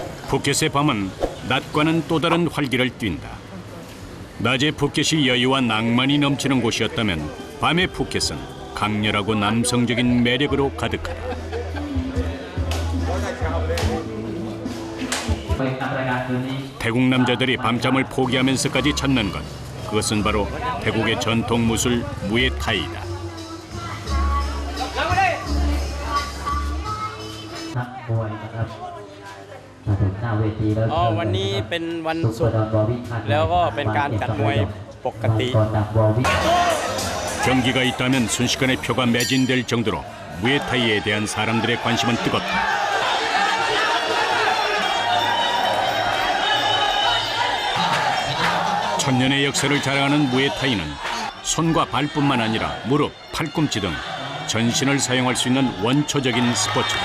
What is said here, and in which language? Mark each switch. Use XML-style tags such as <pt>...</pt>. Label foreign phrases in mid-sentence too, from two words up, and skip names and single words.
<ko>푸켓의 밤은 낮과는 또 다른 활기를 띈다. 낮에 푸켓이 여유와 낭만이 넘치는 곳이었다면 밤의 푸켓은 강렬하고 남성적인 매력으로 가득하다. 태국 남자들이 밤잠을 포기하면서까지 찾는 것, 그것은 바로 태국의 전통 무술 무에타이다.</ko> <th>นักมวยนะครับมาถึงหน้าเวทีแล้ว วันนี้เป็นวันศุกร์แล้วก็เป็นการจัดมวยปกติ</th> <ko>경기가 있다면 순식간에 표가 매진될 정도로 무에타이에 대한 사람들의 관심은 뜨겁다. 천년의 역사를 자랑하는 무에타이는 손과 발뿐만 아니라 무릎, 팔꿈치 등 전신을 사용할 수 있는 원초적인 스포츠다.</ko>